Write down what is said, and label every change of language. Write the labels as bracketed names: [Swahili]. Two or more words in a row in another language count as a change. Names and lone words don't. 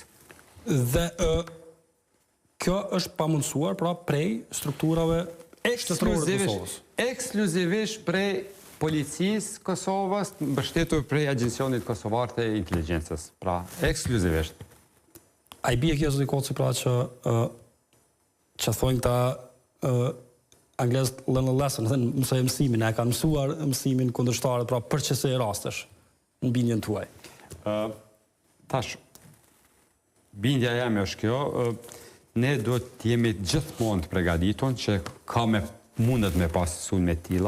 [Albanian] Dhe kjo është pamundsuar pra prej strukturave shtetërore të Kosovës. Ekskluzivisht prej policisë Kosovës, mbështetur prej Agjencionit Kosovar të Inteligjencës. Pra, ekskluzivisht. A i bie kjo zoti Koci pra që thonë ta anglezët [English] learn a lesson, [Albanian] thënë mësoj mësimin, e kanë mësuar mësimin kundërshtarët pra për çëse rastesh në bindjen tuaj. Tash, bindja jam është kjo, ne duhet të jemi gjithmonë të përgatitur që ka mundet me pas sulme të tilla.